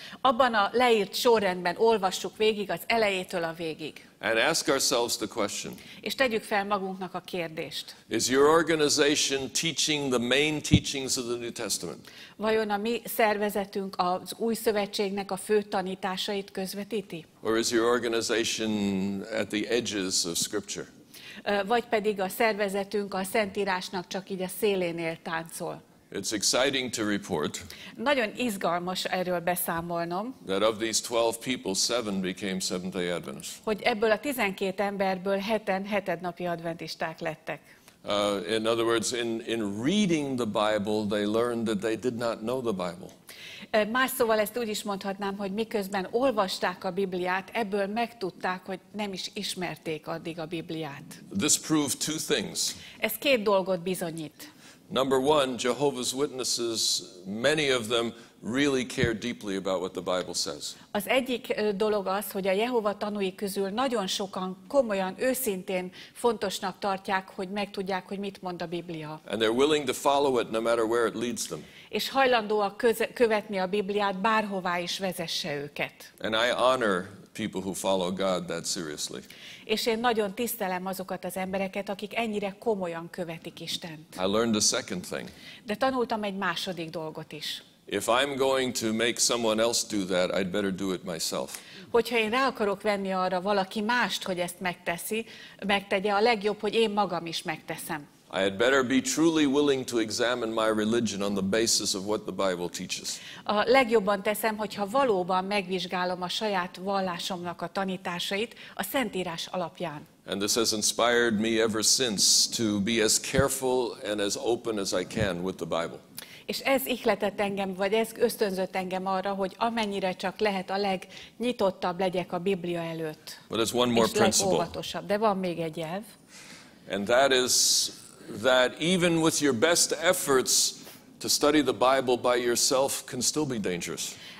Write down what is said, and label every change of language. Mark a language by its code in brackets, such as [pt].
[hu] Abban a leírt sorrendben olvassuk végig az elejétől a végig. [en] And ask ourselves the question. [hu] És tegyük fel magunknak a kérdést. [en] Is your organization teaching the main teachings of the New Testament? [hu] Vajon a mi szervezetünk az új szövetségnek a fő tanításait közvetíti? [en] Or is your organization at the edges of Scripture? [hu] Vagy pedig a szervezetünk a Szentírásnak csak így a szélénél táncol? [en] It's exciting to report [hu] Nagyon izgalmas erről beszámolnom, [en] that of these 12 people, 7 became Seventh-day Adventists. [hu] hogy ebből a 12 emberből 7-en hetednapi adventisták lettek. [en] In other words, in reading the Bible, they learned that they did not know the Bible. [hu] Más szóval ezt úgy is mondhatnám, hogy miközben olvasták a Bibliát, ebből megtudták, hogy nem is ismerték addig a Bibliát. [en] This proved 2 things. [hu] Ez 2 dolgot bizonyít. [en] Number one, Jehovah's Witnesses, many of them really care deeply about what the Bible says. [hu] Az egyik dolog az, hogy a Jehova tanúi közül nagyon sokan komolyan, őszintén fontosnak tartják, hogy megtudják, hogy mit mond a Biblia. [en] And they're willing to follow it no matter where it leads them. [hu] És hajlandóak követni a Bibliát, bárhová is vezesse őket. [en] And I honor people who follow God that seriously. [hu] És én nagyon tisztelem azokat az embereket, akik ennyire komolyan követik Istent. [en] I learned a second thing. [hu] De tanultam egy második dolgot is. [en] If I'm going to make someone else do that, I'd better do it myself. [hu] Hogyha én rá akarok venni arra valaki mást, hogy ezt megtegye, a legjobb, hogy én magam is megteszem. [en] I had better be truly willing to examine my religion on the basis of what the Bible teaches. [hu] A legjobban teszem, hogyha valóban megvizsgálom a saját vallásomnak a tanításait a Szentírás alapján. [en] And this has inspired me ever since to be as careful and as open as I can with the Bible. [hu] És ez ihletett engem, vagy ez ösztönzött engem arra, hogy amennyire csak lehet a legnyitottabb legyek a Biblia előtt. [en] But there's one more [hu] és [en] principle. [hu] legóvatosabb. De van még egy elv. [en] And that is that even with your best efforts to study the Bible by yourself can still be dangerous.